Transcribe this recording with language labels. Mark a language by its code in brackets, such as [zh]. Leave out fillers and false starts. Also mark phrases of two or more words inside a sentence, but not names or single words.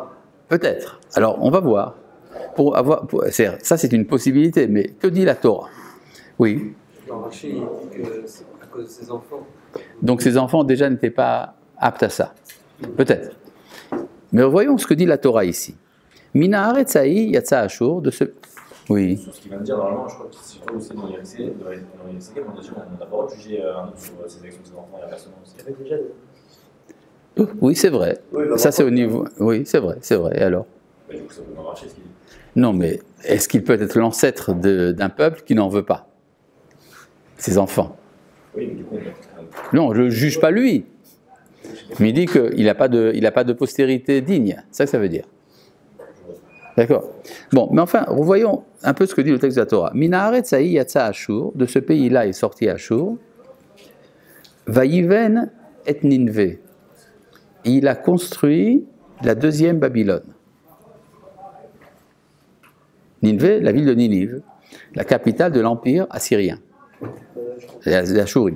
[fr] Peut-être. Alors, on va voir. Ça, c'est une possibilité, mais que dit la Torah? Oui. Dans Rachid, il dit que c'est à cause de ses enfants. Donc, ses enfants déjà n'étaient pas aptes à ça. Peut-être. Mais voyons ce que dit la Torah ici. [he] מן הארץ ההיא יצא אשור, [fr] de ce... Oui. Sur ce qu'il vient de dire, normalement, je crois que si toi aussi dans l'IRC, on n'a pas le droit de juger un autre sur ses actions de ses enfants et inversement aussi. Il y avait déjà des... Oui, c'est vrai. Oui, Ça, c'est au niveau... Oui, c'est vrai, c'est vrai. Et alors? Bah, du coup, ça peut pas marcher ce qu'il dit. Non, mais est-ce qu'il peut être l'ancêtre d'un peuple qui n'en veut pas? Ses enfants. Oui, mais du coup, Non, je ne juge pas lui. Mais il dit qu'il n'a pas de postérité digne. C'est ça que ça veut dire. D'accord. Bon, mais enfin, revoyons un peu ce que dit le texte de la Torah. [he] מן הארץ ההיא יצא אשור, [fr] de ce pays-là est sorti Ashur. [he] ויבן את נינוה. [fr] Il a construit la deuxième Babylone. Ninvé, la ville de Ninive, la capitale de l'empire assyrien, l'Ashuri.